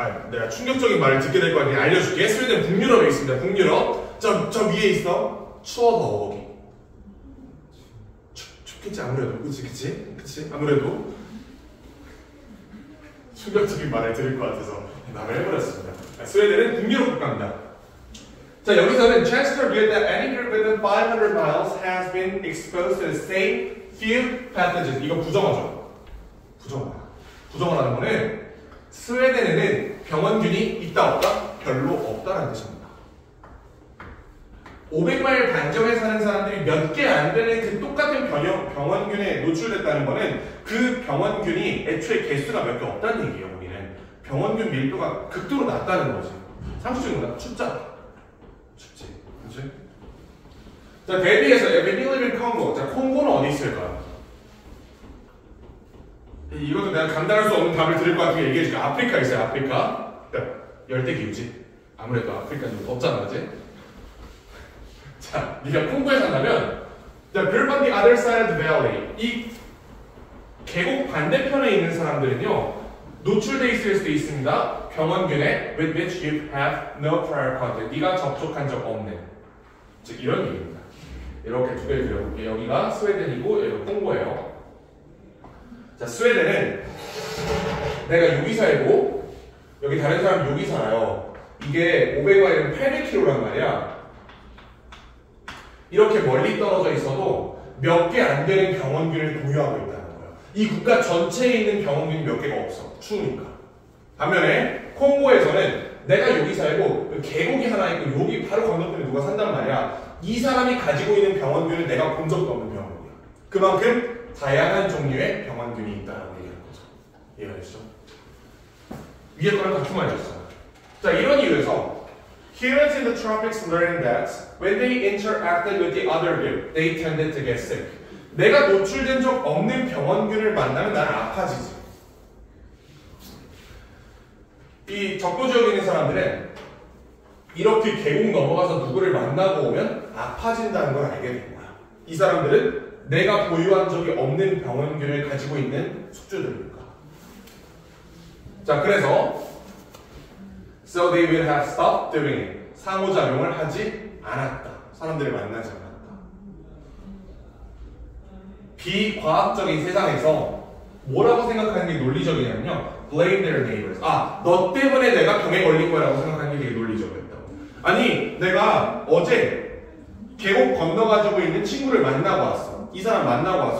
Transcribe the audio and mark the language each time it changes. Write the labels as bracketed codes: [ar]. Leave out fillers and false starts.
[ko] 내가 충격적인 말을 듣게 될 거야. 그냥 알려줄게. 스웨덴 북유럽에 있습니다. 북유럽. 저 위에 있어. 추워서 거기. 춥겠지 아무래도. 그치? 아무래도 충격적인 말을 들을 것 같아서 말을 해버렸습니다. 스웨덴은 북유럽 국가입니다. 자, 여기서는 [en] Chester revealed that any group within 500 miles has been exposed to the same few pathogens. [ko] 이거 부정어죠. 부정어라는 거는 스웨덴에는 병원균이 있다 없다? 별로 없다라는 뜻입니다. 500마일 반점에 사는 사람들이 몇 개 안 되는 그 똑같은 병원균에 노출됐다는 거는 그 병원균이 애초에 개수가 몇 개 없다는 얘기예요. 우리는 병원균 밀도가 극도로 낮다는 거지. 상식적으로 춥잖아. 춥지, 그렇지? 자, 대비해서 에베닐리빈 콩고. 자, 콩고는 어디 있을까요? 이것도 내가 감당할 수 없는 답을 들을 것 같으면 얘기해줄게. 아프리카 있어요, 아프리카. 열대기후지. 아무래도 아프리카는 좀 덥잖아, 그지? 자, 네가 콩고에 산다면 [en] The group on the other side of the valley. [ko] 이 계곡 반대편에 있는 사람들은요 노출돼 있을 수도 있습니다. 병원균에 [en] with which you have no prior contact. [ko] 네가 접촉한 적 없는. 즉 이런 얘기입니다. 이렇게 두 개를 그려볼게요. 여기가 스웨덴이고 여기가 콩고예요. 자, 스웨덴은 내가 여기 살고 여기 다른 사람 여기 살아요. 이게 500마일은 800km란 말이야. 이렇게 멀리 떨어져 있어도 몇 개 안 되는 병원균을 공유하고 있다는 거예요. 이 국가 전체에 있는 병원균이 몇 개가 없어. 추우니까. 반면에 콩고에서는 내가 여기 살고 계곡이 하나 있고 여기 바로 건너편에 누가 산단 말이야. 이 사람이 가지고 있는 병원균을 내가 본 적도 없는 병원균이야. 그만큼 다양한 종류의 병원균이 있다라고 얘기하는 거죠. 이해하시죠? 위에 거랑 같은 말이었어요. 자, 이런 이유에서 [en] Humans in the tropics learned that when they interacted with the other group, they tended to get sick. [ko] 내가 노출된 적 없는 병원균을 만나면 나는 아파지지. 이 적도 지역에 있는 사람들은 이렇게 계곡 넘어가서 누구를 만나고 오면 아파진다는 걸 알게 된 거야. 이 사람들은 내가 보유한 적이 없는 병원균을 가지고 있는 숙주들이니까. 자, 그래서 [en] So they will have stopped doing it. [ko] 상호작용을 하지 않았다. 사람들을 만나지 않았다. 비과학적인 세상에서 뭐라고 생각하는 게 논리적이냐면요. [en] Blame their neighbors. [ko] 너 때문에 내가 병에 걸린 거라고 생각하는 게 되게 논리적이었다고. 아니, 내가 어제 계곡 건너가지고 있는 친구를 만나고 왔어. 이 사람 만나고 왔어.